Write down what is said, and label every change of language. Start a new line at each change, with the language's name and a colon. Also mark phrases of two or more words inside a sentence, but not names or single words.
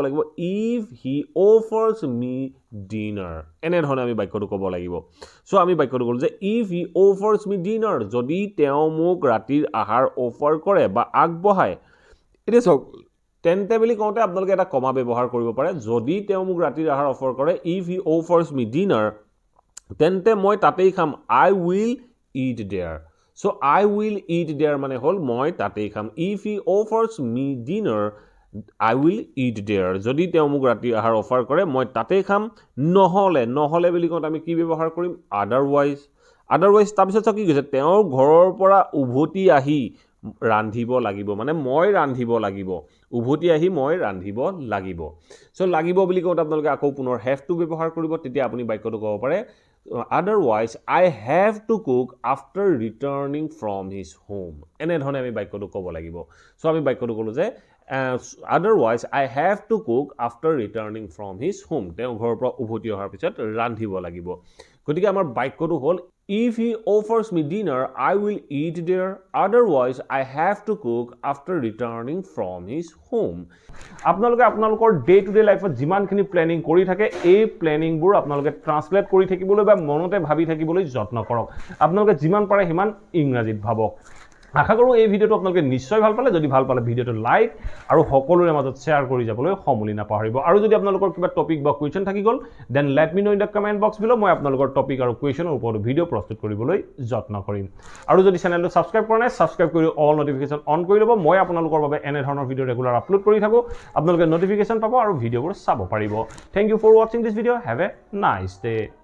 Assamese: লাগিব
English: if he offers me dinner
Assamese: এনেধৰণে আমি বাক্যটো ক'ব লাগিব চ' আমি বাক্যটো ক'লোঁ যে
English: if he offers me dinner
Assamese: যদি তেওঁ মোক ৰাতিৰ আহাৰ অফাৰ কৰে বা আগবঢ়ায় এতিয়া চাওক তেন্তে বুলি কওঁতে আপোনালোকে এটা কমা ব্যৱহাৰ কৰিব পাৰে যদি তেওঁ মোক ৰাতিৰ আহাৰ অফাৰ কৰে
English: if he offers me dinner
Assamese: তেন্তে মই তাতেই খাম
English: I will eat there so I will eat there
Assamese: মানে হ'ল মই তাতেই খাম
English: if he offers me dinner I will eat there
Assamese: যদি তেওঁ মোক ৰাতিৰ আহাৰ অফাৰ কৰে মই তাতেই খাম নহ'লে বুলি কওঁতে আমি কি ব্যৱহাৰ কৰিম আদাৰৱাইজ তাৰপিছত চাওক কি কৈছে তেওঁৰ ঘৰৰ পৰা উভতি আহি ৰান্ধিব লাগিব মানে মই ৰান্ধিব লাগিব উভতি আহি মই ৰান্ধিব লাগিব চ' লাগিব বুলি কওঁতে আপোনালোকে আকৌ পুনৰ
English: have to
Assamese: ব্যৱহাৰ কৰিব তেতিয়া আপুনি বাক্যটো ক'ব পাৰে
English: otherwise I have to cook after returning from his home
Assamese: এনেধৰণে আমি বাক্যটো ক'ব লাগিব চ' আমি বাক্যটো ক'লোঁ যে
English: otherwise I have to cook after returning from his home
Assamese: তেওঁ ঘৰৰ পৰা উভতি অহাৰ পিছত ৰান্ধিব লাগিব গতিকে আমাৰ বাক্যটো হ'ল
English: if he offers me dinner I will eat there otherwise I have to cook after returning from his home
Assamese: আপোনালোকে আপোনালোকৰ
English: day to day life
Assamese: যিমানখিনি প্লেনিং কৰি থাকে এই প্লেনিংবোৰ আপোনালোকে ট্ৰান্সলেট কৰি থাকিবলৈ বা মনতে ভাবি থাকিবলৈ যত্ন কৰক আপোনালোকে যিমান পাৰে সিমান ইংৰাজীত ভাবক আশা কৰোঁ এই ভিডিঅ'টো আপোনালোকে নিশ্চয় ভাল পালে যদি ভাল পালে ভিডিঅ'টো লাইক আৰু সকলোৰে মাজত শ্বেয়াৰ কৰি যাবলৈ সমুলি নাপাহৰিব আৰু যদি আপোনালোকৰ কিবা টপিক বা কুৱেশ্যন থাকি গ'ল
English: then let me know in the comment box below'
Assamese: মই আপোনালোকৰ টপিক আৰু কুৱেশ্যনৰ ওপৰত ভিডিঅ' প্ৰস্তুত কৰিবলৈ যত্ন কৰিম আৰু যদি চেনেলটো ছাবস্ক্ৰাইব কৰা নাই ছাবস্ক্ৰাইব কৰি
English: all notification on
Assamese: কৰি ল'ব মই আপোনালোকৰ বাবে এনেধৰণৰ ভিডিঅ' ৰেগুলাৰ আপলোড কৰি থাকোঁ আপোনালোকে নটিফিকেশ্যন পাব আৰু ভিডিঅ'বোৰ চাব পাৰিব
English: thank you for watching this video have a nice day